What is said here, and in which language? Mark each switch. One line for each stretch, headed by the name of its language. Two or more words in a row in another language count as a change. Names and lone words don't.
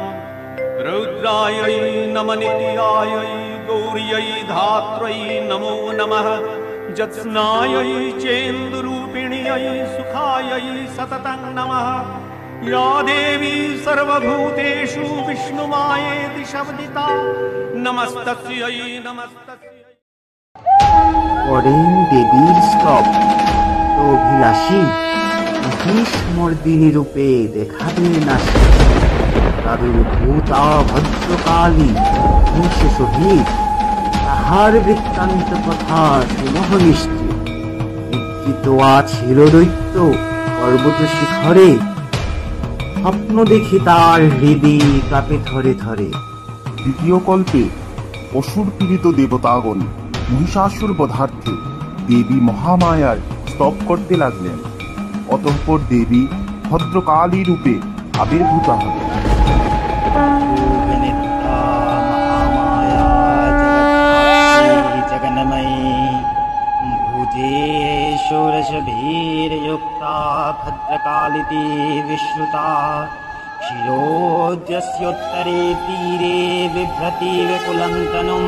Sanskrit: रौद्रायै नमनित्यायै गौर्यै धात्र्यै नमो नमः। ज्योत्स्नायै चेन्दुरूपिण्यै सुखायै सततं नमः। या देवी सर्वभूतेषु विष्णुमायेति शब्दिता नमस्तस्यै नमस्तस्यै।
Bangla: করেন দেবীর স্তব তো অভিলাষী মহিষ মর্দিনী রূপে দেখাবে নাশী। প্রাদুর্ভূতা ভদ্রকালী হিংস সহিত তাহার বৃত্তান্ত কথা শুনহ নিশ্চিত। নিদ্রিত ছিল দৈত্য পর্বত শিখরে, স্বপ্ন দেখি তার হৃদয় কাঁপে থরে থরে। দ্বিতীয় কল্পে অসুর পীড়িত দেবতাগণ মহিষাসুর বধার্থে দেবী মহামায়ার স্তব করতে লাগলেন। অতঃপর দেবী ভদ্রকালী রূপে আবির্ভূতা হলেন।
Sanskrit: षोडशभिर्युक्ता भद्रकालिति विश्रुता। क्षीरोद्यस्योत्तरे तीरे बिभ्रति विपुलं तनुम्।